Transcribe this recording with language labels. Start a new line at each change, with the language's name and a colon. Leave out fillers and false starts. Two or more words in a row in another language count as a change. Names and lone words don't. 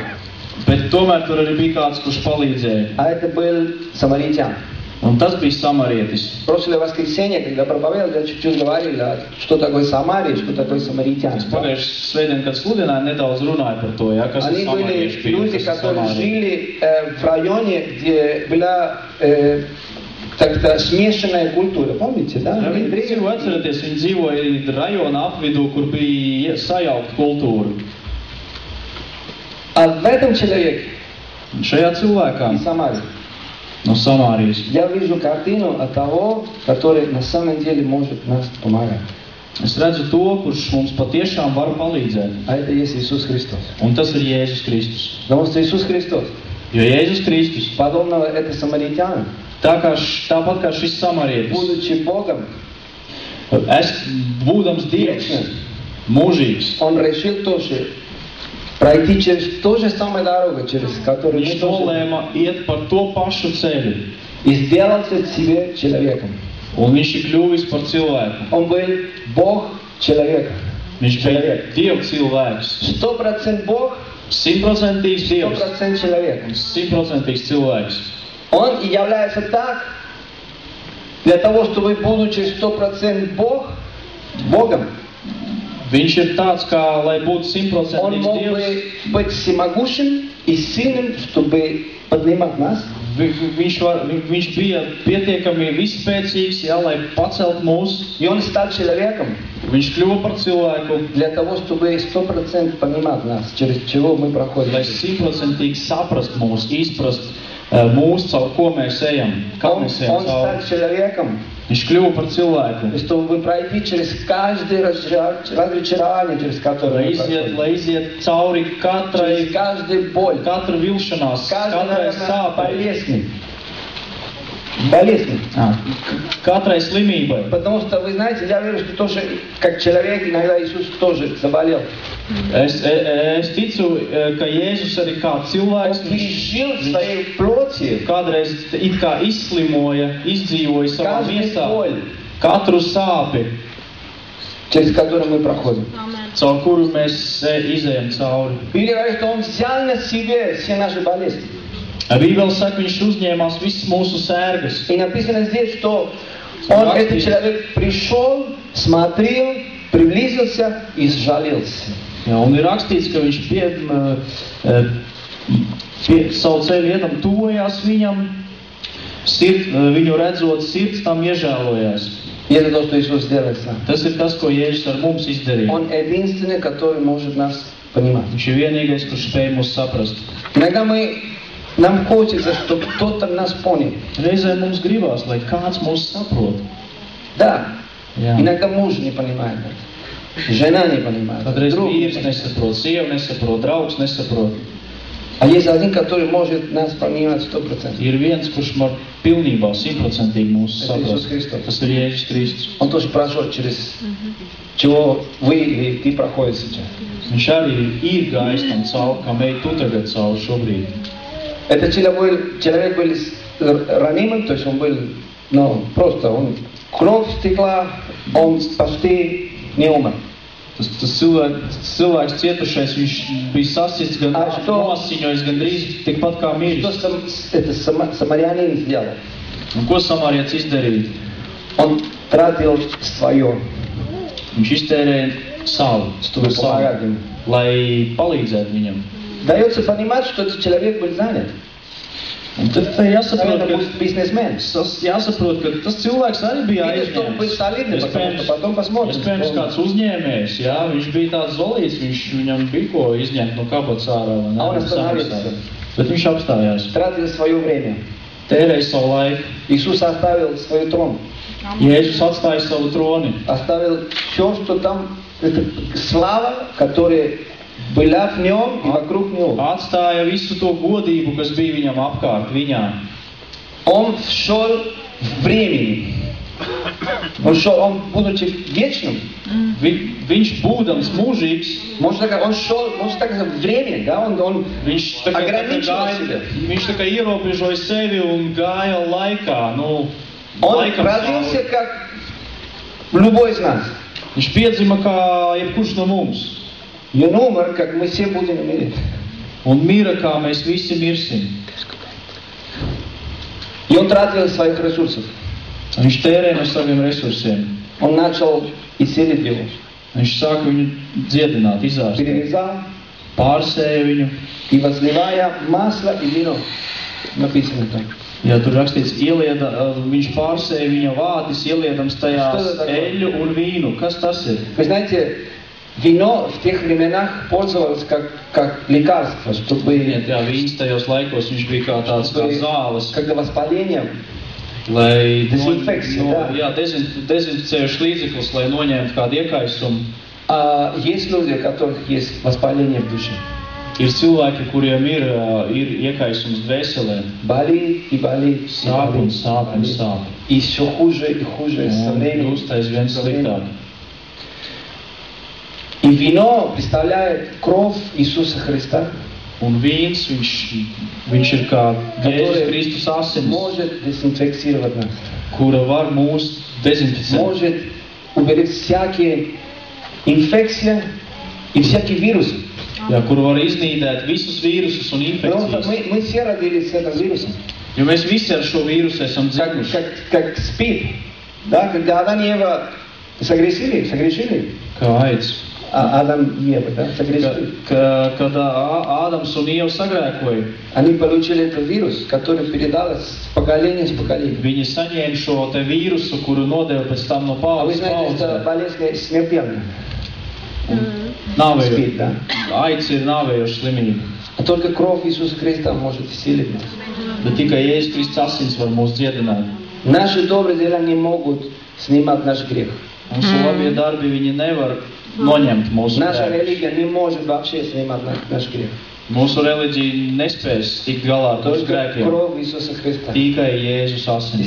Latvian: Bet tomēr tur arī bija kāds, kurš palīdzēja.
Russian: А это был самаритян.
Latvian: Un tas bija samarietis.
Russian: В прошлое воскресенье, когда проповедовал, я чуть-чуть говорил, что такое Самария, что такое самаритяне.
Latvian: Es pagājušajā svētdien, kad sludināju, nedaudz runāju par to, ja, kas ir
Russian: Они были
Latvian: samarieši.
Russian: люди, которые жили в районе, где была как-то смешанная культура. Помните, да?
Latvian: Ja, viņi dzīvo, atcerieties, viņi dzīvoja rajona apvidū, kur bija sajaukt kultūra.
Russian: А в этом человеке
Latvian: Un šajā cilvēkā
Russian: и Самарии
Latvian: no Samārijas
Russian: я вижу картину от того, который на самом деле может нас помогать.
Latvian: es redzu to, kurš mums patiešām var palīdzēt.
Russian: А это есть Иисус Христос.
Latvian: Un tas ir Jēzus Kristus.
Russian: Потому что Иисус Христос,
Latvian: Jo Jēzus Kristus,
Russian: подобного это самаритянам,
Latvian: tāpat kā šis samarietis,
Russian: будучи Богом,
Latvian: būdams Dievs, mūžīgs,
Russian: он решил тоже пройти через то же самое дорогу, через которую
Latvian: viņš
Russian: мы тоже.
Latvian: nolēma iet par to pašu ceļu.
Russian: И сделался себе человеком.
Latvian: Un viņš ir kļuvis par cilvēku.
Russian: Он был Бог человека.
Latvian: Viņš bija Dieva cilvēks.
Russian: 100% Бог,
Latvian: 100% Dievs
Russian: 100% человек.
Latvian: un 100% cilvēks.
Russian: Он и является так, для того, чтобы, будучи 100% Богом,
Latvian: Viņš ir tāds, kā, lai būtu 100%
Russian: он мог
Latvian: Dievs,
Russian: бы быть всемогущим и сильным, чтобы поднимать нас.
Latvian: Viņš bija pietiekami vispēcīgs, jā, lai pacelt mūs.
Russian: И он стал человеком
Latvian: Viņš kļuva par cilvēku,
Russian: для того, чтобы 100% понимать нас, через чего мы проходим.
Latvian: lai 100% saprast mūs, izprast mūs, caur ko mēs ejam, kā
Russian: Он
Latvian: mēs ejam
Russian: стал
Latvian: cauri.
Russian: человеком,
Latvian: Viņš kļuva par cilvēku,
Russian: чтобы пройти через каждое разочарование, через которое мы проходим.
Latvian: lai iziet cauri
Russian: Через каждую боль,
Latvian: katru vilšanās,
Russian: каждой,
Latvian: katrai
Russian: наверное,
Latvian: sāpei,
Russian: болезни. Болезни.
Latvian: katrai slimībai.
Russian: Потому что, вы знаете, я верю, что тоже, как человек, иногда Иисус тоже заболел.
Latvian: Es ticu, ka Jēzus arī kā cilvēks,
Russian: Он пережил в своей плоти
Latvian: kādreiz it kā izslimoja, izdzīvoja savā
Russian: каждую
Latvian: miesā
Russian: боль,
Latvian: katru sāpi,
Russian: через которую мы проходим.
Latvian: caur kuru mēs izējam cauri.
Russian: Или говорит, что Он взял на себе все наши болезни.
Latvian: Bībele saka, viņš uzņēmās visas mūsu sērgas.
Russian: И написано здесь, что Он, этот человек, пришел, смотрел, приблизился и сжалился.
Latvian: Jā, un ir rakstīts, ka viņš pie savu ceļu iedam tuvojās viņam, viņu redzot, sirds tam iežēlojās.
Russian: И это то, что Иисус делает сам.
Latvian: Tas ir tas, ko Jēzus ar mums izdarīja.
Russian: Он единственный, который может нас понимать.
Latvian: Viņš ir vienīgais, kurš spēj mūs saprast.
Russian: Иногда нам хочется, чтобы кто-то нас понял.
Latvian: Reizē mums gribās, lai kāds mūs saprot.
Russian: Да,
Latvian: Jā.
Russian: иногда муж не понимает, жена не понимает,
Latvian: Kādreiz
Russian: друг не
Latvian: vīrs
Russian: понимает.
Latvian: nesaprot, sieva nesaprot, draugs nesaprot.
Russian: А есть один, который может нас понимать 100%.
Latvian: Ir viens, kurš var pilnībā, 100% mūs
Russian: Это Иисус
Latvian: saprast.
Russian: Христос.
Latvian: Tas ir Jēzus Kristus.
Russian: Он тоже прошел через чего вы или ты проходишь сейчас.
Latvian: Viņš arī ir gājis tam cauri, kā ej tu tagad cauri šobrīd.
Russian: Этот человек был ранимым, то есть он был, просто кровь стекла, он почти не умер.
Latvian: Tas cilvēks cietušais, viņš bija sasists, gan nosiņojis, gan drīz tikpat kā
Russian: Что
Latvian: miris.
Russian: это самарянин сделал?
Latvian: Un ko samarietis izdarīja?
Russian: Он тратил свое,
Latvian: Viņš iztērēja savu,
Russian: чтобы помогать ему.
Latvian: lai palīdzētu viņam.
Russian: Дается понимать, что этот человек был занят.
Latvian: Un tad jāsaprot,
Russian: Наверное, будет бизнесмен.
Latvian: jāsaprot, ka tas cilvēks arī bija
Russian: Видно, что он был солидный, потому что потом посмотрим.
Latvian: Iespējams, kāds uzņēmējs, jā, viņš bija tāds zolīts, viņam bija ko izņemt no kabatas ārā, vai ne?
Russian: А он остановился.
Latvian: Bet viņš apstājās,
Russian: Тратил свое время.
Latvian: tērēja savu laiku.
Russian: Иисус оставил свой трон.
Latvian: Jēzus atstāja savu troni.
Russian: Оставил все, что там, это слава, которая была в нем и вокруг него.
Latvian: Atstāja visu to godību, kas bija viņam apkārt, viņā.
Russian: Он шел в времени. Он, будучи вечным,
Latvian: Viņš būdams mūžīgs,
Russian: можно сказать, он шел, можно так сказать, в время, да, он
Latvian: viņš tā kā
Russian: ограничивал себя.
Latvian: viņš tā kā ierobežoja sevi un gāja laikā,
Russian: Он
Latvian: laikam
Russian: родился
Latvian: cauri.
Russian: как любой из нас.
Latvian: Viņš piedzima kā jebkurš no mums.
Russian: И он умер, как мы все будем умереть.
Latvian: Un mira, kā mēs visi mirsim.
Russian: И он тратил своих ресурсов.
Latvian: Viņš tērē no saviem resursiem.
Russian: Он начал исцелить его.
Latvian: Viņš sāka viņu dziedināt, izārstēt.
Russian: Перевязал
Latvian: Pārsēja viņu.
Russian: и возливая масло и вино. Написано там.
Latvian: Ja tur rakstīts, viņš pārsēja viņa vātis, ieliedams tajās eļu un vīnu. Kas tas ir?
Russian: Вы знаете, вино в тех временах пользовалось как лекарство, чтобы
Latvian: Jā, vīns tajos laikos viņš bija kā tāds kā zāles,
Russian: когда воспаление,
Latvian: lai Dezinfekcija, jā. dezinficējuši līdzeklis, lai noņemtu kādu iekaisumu.
Russian: есть люди, у которых есть воспаление в душе.
Latvian: Ir cilvēki, kuriem ir iekaisums dvēselē.
Russian: Болит и болит.
Latvian: Sāp un sāp un sāp.
Russian: И все хуже и хуже со временем.
Latvian: Kļūst aizvien sliktāk.
Russian: И вино представляет кровь Иисуса Христа,
Latvian: Un vīns, viņš ir kā Jēzus Kristus asinis,
Russian: может дезинфицировать нас.
Latvian: kura var mūs dezinficēt.
Russian: Может уберечь всякие инфекции и всякие вирусы.
Latvian: Jā, kur var iznīdēt visus vīrusus un
Russian: Потому что
Latvian: infekcijas.
Russian: мы все родились с этим вирусом.
Latvian: Jo mēs visi ar šo vīrusu esam dzimuši.
Russian: Как СПИД. Да, когда Адам и Ева согрешили,
Latvian: Kā aids.
Russian: Адам и Ева, да, согрешили.
Latvian: Kad Ādams un Ieva sagrēkoja,
Russian: Они получили этот вирус, который передался с поколения в поколение.
Latvian: viņi saņēma šo te vīrusu, kuru nodeva pēc tam no
Russian: А вы
Latvian: paudzes
Russian: знаете, что
Latvian: paudzē.
Russian: болезнь смертельна.
Latvian: Nāvējo,
Russian: Spīt, да.
Latvian: aids ir nāvējoša slimība.
Russian: А только кровь Иисуса Христа может исцелить нас.
Latvian: Bet tikai Jēzus Kristus asins var mūs dziedināt.
Russian: Наши добрые дела не могут снимать наш грех.
Latvian: Mūsu labie darbi, viņi nevar noņemt mūsu
Russian: Наша
Latvian: grēkus.
Russian: религия не может вообще снимать наш грех.
Latvian: Mūsu reliģija nespēs tikt galā ar mūsu
Russian: Только
Latvian: grēkiem.
Russian: кровь Иисуса Христа,
Latvian: Tikai Jēzus asinis,